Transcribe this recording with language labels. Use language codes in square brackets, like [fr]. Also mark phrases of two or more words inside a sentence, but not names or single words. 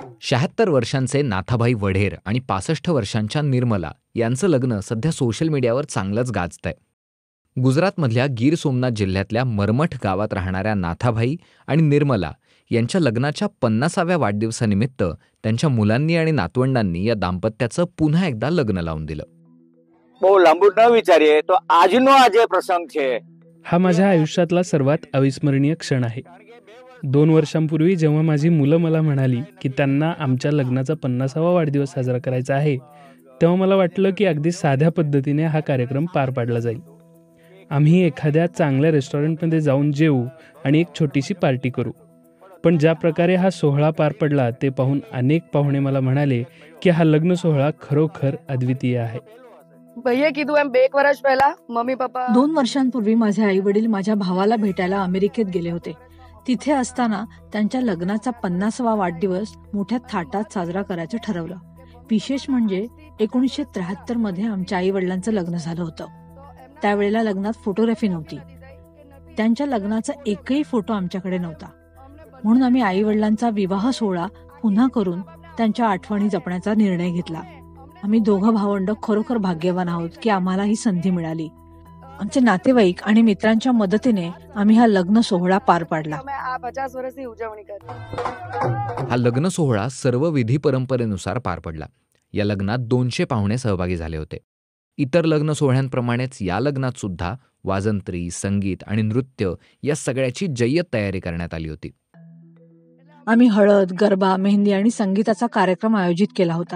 [mr] 76 वर्षांचे नाथाभाई वढेर आणि 65 वर्षांच्या निर्मला यांचं लग्न सध्या सोशल मीडियावर चांगलंच गाजतंय. गुजरातमधल्या गीर सोमनाथ जिल्ह्यातल्या मरमठ गावात राहणाऱ्या नाथाभाई आणि निर्मला यांच्या लग्नाच्या 50व्या वाढदिवसानिमित्त त्यांच्या मुलांनी आणि नातवंडांनी या दाम्पत्याचं पुन्हा एकदा लग्न लावून दिलं. [gu] બહુ લાંબુ ન વિચારીએ તો આજનો આજે પ્રસંગ છે. [mr] हा माझ्या आयुष्यातला सर्वात अविस्मरणीय क्षण आहे. 2 वर्षांपूर्वी जेव्हा माझी मुलं मला म्हणाली की त्यांना आमच्या लग्नाचा 50वा वाढदिवस साजरा करायचा आहे, तेव्हा मला वाटलं की अगदी साध्या पद्धतीने हा कार्यक्रम पार पाडला जाईल. आम्ही एखाद्या चांगल्या रेस्टॉरंटमध्ये जाऊन जेवू आणि एक छोटीशी पार्टी करू. पण ज्या प्रकारे हा सोहळा पार पडला ते पाहून अनेक पाहुणे मला म्हणाले की हा लग्न सोहळा खरोखर अद्वितीय आहे. [gu] भैया कीधું એમ 2 વર્ષ પહેલા મમ્મી પપ્પા [mr] 2 वर्षांपूर्वी माझे आई वडील माझ्या भावाला भेटायला अमेरिकेत गेले होते. तिथे असताना त्यांच्या लग्नाचा 50वा वाढदिवस मोठ्या थाटात साजरा करायचं ठरवलं. विशेष म्हणजे 1973 मध्ये आमच्या आई वडिलांचं लग्न झालं होतं. त्यावेळेला लग्नात फोटोग्राफी नव्हती. त्यांच्या लग्नाचा एकही फोटो आमच्याकडे नव्हता. म्हणून आम्ही आई वडिलांचा विवाह सोहळा पुन्हा करून त्यांच्या आठवणी जपण्याचा निर्णय घेतला. आम्ही दोघं भावंड खरोखर भाग्यवान आहोत की आम्हाला ही संधी मिळाली. आमचे नातेवाईक आणि मित्रांच्या मदतीने आम्ही हा लग्न सोहळा पार पाडला. [gu] અમે આ 50 વર્ષની ઉજવણી કરી. [mr] हा लग्न सोहळा सर्व विधी परंपरेनुसार पार पडला. या लग्नात 200 पाहुणे सहभागी झाले होते. इतर लग्न सोहळ्यांप्रमाणेच या लग्नात सुद्धा वाजंत्री, संगीत आणि नृत्य या सगळ्याची जय्यत तयारी करण्यात आली होती. आम्ही हळद, गरबा, मेहंदी आणि संगीताचा कार्यक्रम आयोजित केला होता.